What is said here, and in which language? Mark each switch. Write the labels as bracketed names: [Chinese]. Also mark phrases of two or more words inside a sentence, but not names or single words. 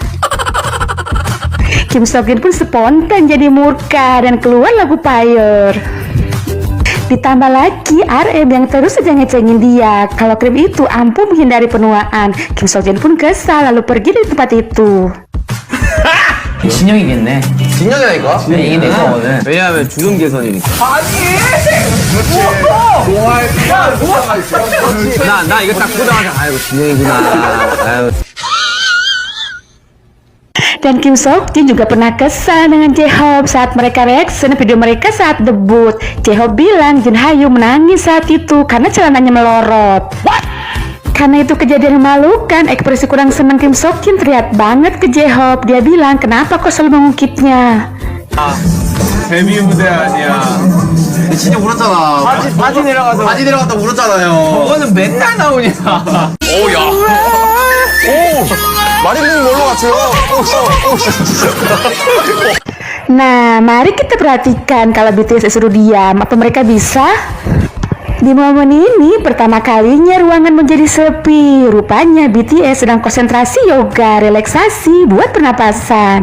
[Indonesian] Kim Seokjin pun spontan jadi murka dan keluar lagu Fire. Ditambah lagi RM yang terus saja ngecengin dia kalau krim itu ampuh menghindari penuaan. Kim Seokjin pun kesal lalu pergi dari tempat itu. [Korean] 진영이겠네. 진영이라니까? 이게 내 거거든. 왜냐하면 주름 개선이니까. 나 이거 딱 보자마자 아이고 진영이구나. 아유. [Indonesian] Dan Kim Seokjin juga pernah kesal dengan J-Hope saat mereka [English] reaction video [Indonesian] mereka saat debut. J-Hope bilang Jin Hyung menangis saat itu karena celananya melorot. Karena itu kejadian memalukan, ekspresi kurang senang Kim Seokjin terlihat banget ke J-Hope. Dia bilang, "Kenapa kau selalu mengungkitnya?" [Korean] 데뷔 무대 아니야. 진짜 울었잖아. 바지 내려가서. 바지 내려갔다 울었잖아요. 저거는 맨날 나오냐. 오야. 마리님 뭘로 갔어요? [Indonesian] Nah, mari kita perhatikan kalau BTS disuruh diam, apa mereka bisa? Di momen ini, pertama kalinya ruangan menjadi sepi. Rupanya BTS sedang konsentrasi yoga, relaksasi buat pernapasan.